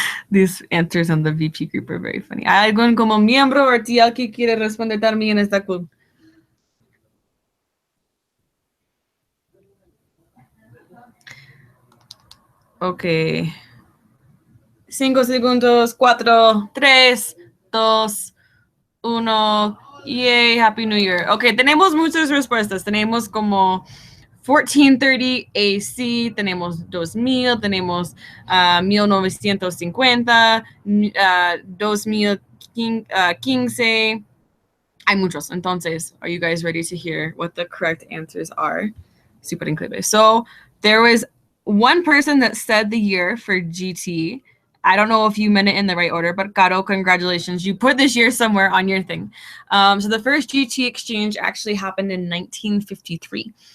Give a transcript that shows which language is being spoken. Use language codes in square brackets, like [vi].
[en] These answers on the VP group are very funny. [es] ¿Hay algún como miembro o TL que quiere responder también en esta club? Ok. 5 segundos, 4, 3, 2, 1. Yay, [en] Happy New Year. [es] Ok, tenemos muchas respuestas. Tenemos como 1430 AC, tenemos 2000, tenemos 1950, 2015. Hay muchos. [en] Entonces, are you guys ready to hear what the correct answers are? [es] Super increíble. [en] So, there was one person that said the year for GT. I don't know if you meant it in the right order, but Caro, congratulations. You put this year somewhere on your thing. So the first GT exchange actually happened in 1953.